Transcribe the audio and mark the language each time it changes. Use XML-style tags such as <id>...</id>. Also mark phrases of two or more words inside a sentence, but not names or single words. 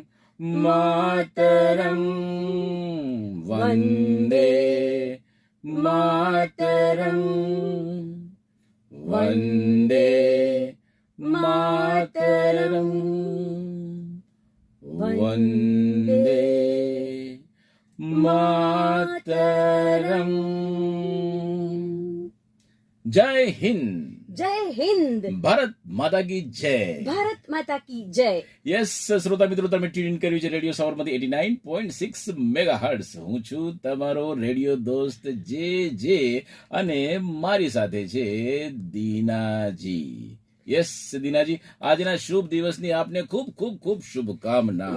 <sa>मातरम् वन्दे मातरम् वन्दे मातरम् वन्दे मातरम्।</sa> <hi>जय हिंद। जय हिंद। भारत माता की जय। भारत माता की जय।</hi> <gu>યસ શ્રોતા મિત્રો, તમે ટ્યુન કર્યું છે રેડિયો સાબરમતી 89.6 મેગાહર્ટ્ઝ। હું છું તમારો રેડિયો દોસ્ત જે અને મારી સાથે છે દીનાજી। યસ દીનાજી, આજના શુભ દિવસની આપને ખૂબ ખૂબ ખૂબ શુભકામના।</gu>